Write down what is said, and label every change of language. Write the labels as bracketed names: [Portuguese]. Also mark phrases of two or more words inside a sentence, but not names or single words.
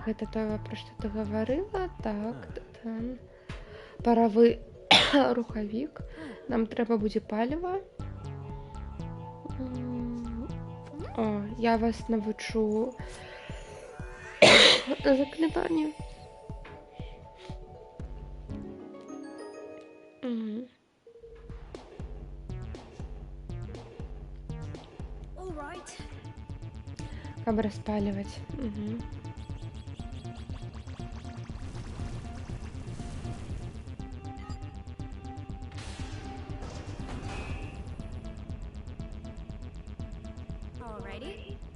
[Belarusian] гэта тое, пра што ты гаварыла. Так, там паравы рухавік. Нам трэба будзе паліва. О, я вас навучу заклинанию. [English] All right. [Belarusian] Каб распаливать. [English] Alrighty.